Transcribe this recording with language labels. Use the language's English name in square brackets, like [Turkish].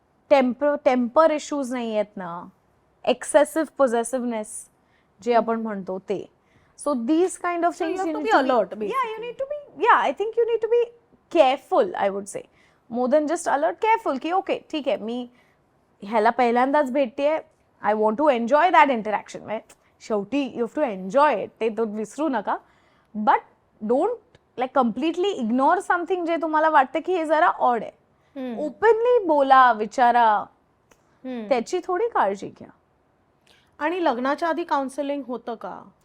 [Marathi] Temper issues नाही आहेत ना, एक्सेसिव्ह पोझेसिव्हनेस जे आपण म्हणतो ते. [English] so these kind of things you have to be alert, you need to be, yeah, I think you need to be careful, I would say, more than just alert, careful [Marathi] की okay ठीक आहे मी ह्याला पहिल्यांदाच भेटतेय, [English] I want to enjoy that interaction. [Marathi] शेवटी [English] you have to enjoy it, [Marathi] ते तो विसरू नका, [English] but don't like completely ignore something [Marathi] जे तुम्हाला वाटतं की हे जरा ऑड आहे. ओपनली बोला, विचारा, त्याची थोडी काळजी घ्या. आणि लग्नाच्या आधी काउन्सिलिंग होतं का?